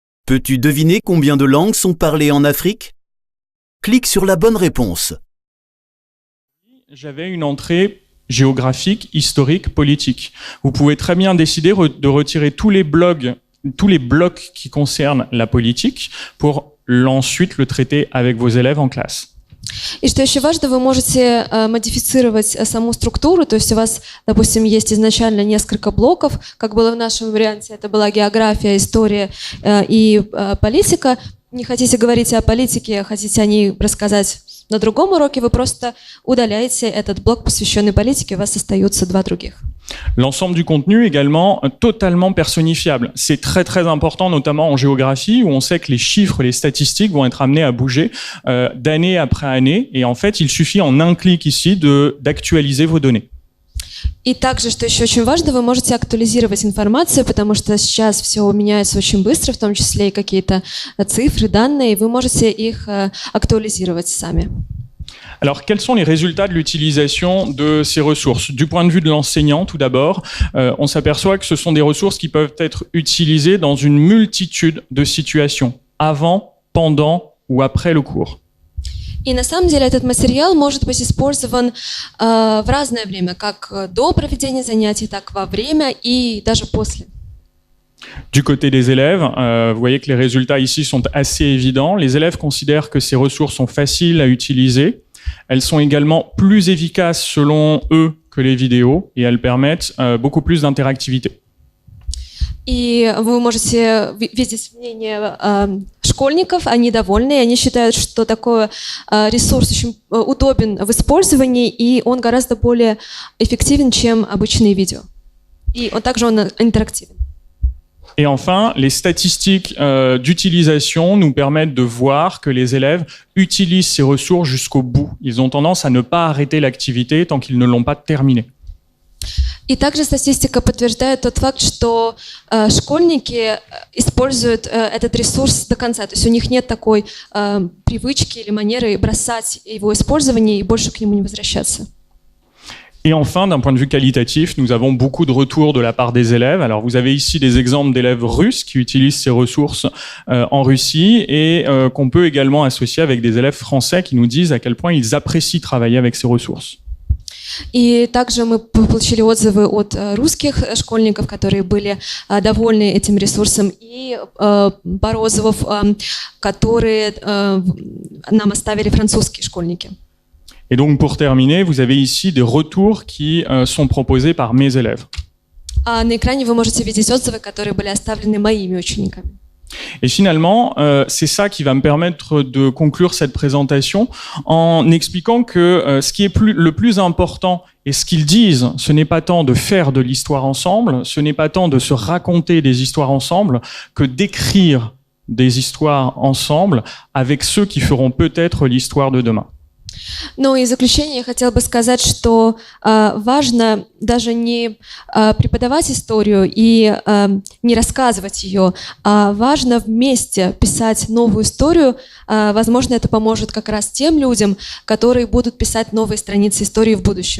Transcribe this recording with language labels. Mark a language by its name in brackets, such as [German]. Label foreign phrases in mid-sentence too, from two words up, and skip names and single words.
[French] Peux-tu deviner combien de langues sont parlées en Afrique? Clique sur la bonne réponse. J'avais une entrée géographique, historique, politique. Vous pouvez très bien décider de retirer tous les blocs qui concernent la politique pour ensuite le traiter avec vos élèves en classe. [Russian] И что еще важно, вы можете модифицировать саму структуру, то есть у вас, допустим, есть изначально несколько блоков, как было в нашем варианте, это была география, история и политика. Не хотите говорить о политике, хотите о ней рассказать на другом уроке, вы просто удаляете этот блок, посвященный политике, у вас остаются два других. [French] L'ensemble du contenu également totalement personnifiable. C'est très très important, notamment en géographie, où on sait que les chiffres, les statistiques vont être amenés à bouger d'année après année. Et en fait, il suffit en un clic ici d'actualiser vos données. [Russian] И также, что еще очень важно, вы можете актуализировать информацию, потому что сейчас все меняется очень быстро, в том числе и какие-то цифры, данные, и вы можете их актуализировать сами. [French] Alors, quels sont les résultats de l'utilisation de ces ressources? Du point de vue de l'enseignant, tout d'abord, on s'aperçoit que ce sont des ressources qui peuvent être utilisées dans une multitude de situations, avant, pendant ou après le cours. [Russian] И на самом деле этот материал может быть использован в разное время, как до проведения занятий, так во время и даже после. [French] Du côté des élèves, vous voyez que les résultats ici sont assez évidents. Les élèves considèrent que ces ressources sont faciles à utiliser. Elles sont également plus efficaces selon eux que les vidéos et elles permettent beaucoup plus d'interactivité. [Russian] И вы можете видеть мнение школьников, они довольны, они считают, что такой ресурс очень удобен в использовании, и он гораздо более эффективен, чем обычные видео. И также он интерактивен. [French] Et enfin, les statistiques d'utilisation nous permettent de voir que les élèves utilisent ces ressources jusqu'au bout. Ils ont tendance à ne pas arrêter l'activité tant qu'ils ne l'ont pas terminée. [Russian] И также статистика подтверждает тот факт, что школьники используют этот ресурс до конца. То есть у них нет такой привычки или манеры бросать его использование и больше к нему не возвращаться. [French] Et enfin, d'un point de vue qualitatif, nous avons beaucoup de retours de la part des élèves. Alors, vous avez ici des exemples d'élèves russes qui utilisent ces ressources en Russie et qu'on peut également associer avec des élèves français qui nous disent à quel point ils apprécient travailler avec ces ressources. [Russian] И также мы получили отзывы от русских школьников, которые были довольны этим ресурсом, и пару отзывов, которые нам оставили французские школьники. [French] Et donc, pour terminer, vous avez ici des retours qui sont proposés par mes élèves. [Russian] А на экране вы можете видеть отзывы, которые были оставлены моими учениками. [French] Et finalement, c'est ça qui va me permettre de conclure cette présentation en expliquant que ce qui est le plus important et ce qu'ils disent, ce n'est pas tant de faire de l'histoire ensemble, ce n'est pas tant de se raconter des histoires ensemble, que d'écrire des histoires ensemble avec ceux qui feront peut-être l'histoire de demain. [Russian] Ну и в заключение я хотела бы сказать, что важно даже не преподавать историю и не рассказывать ее, а важно вместе писать новую историю. Возможно, это поможет как раз тем людям, которые будут писать новые страницы истории в будущем.